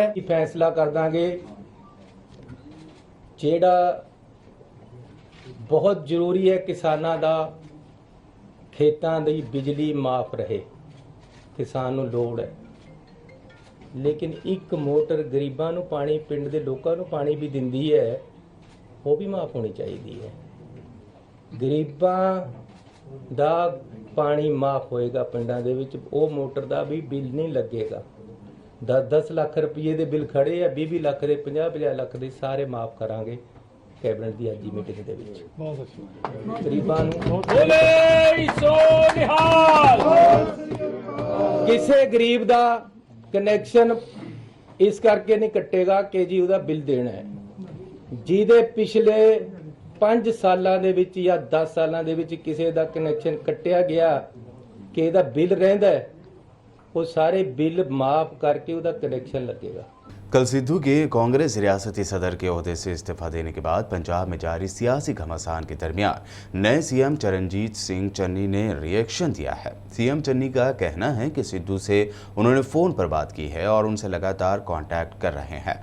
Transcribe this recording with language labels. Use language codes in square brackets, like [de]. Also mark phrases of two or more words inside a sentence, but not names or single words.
[pa] ਫ਼ੈਸਲਾ ਕਰ ਦਾਂਗੇ ਜਿਹੜਾ ਬਹੁਤ ਜ਼ਰੂਰੀ ਹੈ ਕਿਸਾਨਾਂ ਦਾ, ਖੇਤਾਂ ਦੀ ਬਿਜਲੀ ਮਾਫ਼ ਰਹੇ, ਕਿਸਾਨ ਨੂੰ ਲੋੜ ਹੈ। ਲੇਕਿਨ ਇੱਕ ਮੋਟਰ ਗਰੀਬਾਂ ਨੂੰ ਪਾਣੀ, ਪਿੰਡ ਦੇ ਲੋਕਾਂ ਨੂੰ ਪਾਣੀ ਭੀ ਦਿੰਦੀ ਹੈ, ਉਹ ਭੀ ਮਾਫ਼ ਹੋਣੀ ਚਾਹੀਦੀ ਹੈ। गरीबां ਦਾ ਪਾਣੀ ਮਾਫ ਹੋਏਗਾ ਪਿੰਡਾਂ ਦੇ ਵਿੱਚ, ਉਹ ਮੋਟਰ ਦਾ ਵੀ ਬਿੱਲ ਨਹੀਂ ਲੱਗੇਗਾ। 10-10 ਲੱਖ ਰੁਪਏ ਦੇ ਬਿੱਲ ਖੜੇ ਆ, 20 ਲੱਖ ਦੇ, 50 ਲੱਖ ਦੇ ਸਾਰੇ ਮਾਫ ਕਰਾਂਗੇ ਕੈਬਨਿਟ ਦੀ ਅੱਜ ਦੀ ਮੀਟਿੰਗ ਦੇ ਵਿੱਚ। ਗਰੀਬਾਂ ਨੂੰ ਕਿਸੇ ਗਰੀਬ ਦਾ ਕਨੈਕਸ਼ਨ ਇਸ ਕਰਕੇ ਨਹੀਂ ਕੱਟੇਗਾ ਕਿ ਜੀ ਉਹਦਾ ਬਿੱਲ ਦੇਣਾ ਹੈ। ਜਿਹਦੇ ਪਿਛਲੇ 5 ਸਾਲਾਂ ਦੇ ਵਿੱਚ ਜਾਂ 10 ਸਾਲਾਂ ਦੇ ਵਿੱਚ ਕਿਸੇ ਦਾ ਕਨੈਕਸ਼ਨ ਕੱਟਿਆ ਗਿਆ ਕਿ ਇਹਦਾ ਬਿੱਲ ਰਹਿੰਦਾ ਹੈ, [hi] वो सारे बिल माफ करके उसका कनेक्शन लगेगा। कल सिद्धू के कांग्रेस रियासती सदर के ओहदे से इस्तीफा देने के बाद पंजाब में जारी सियासी घमासान के दरमियान नए सीएम चरणजीत सिंह चन्नी ने रिएक्शन दिया है। सीएम चन्नी का कहना है कि सिद्धू से उन्होंने फ़ोन पर बात की है और उनसे लगातार कांटेक्ट कर रहे हैं।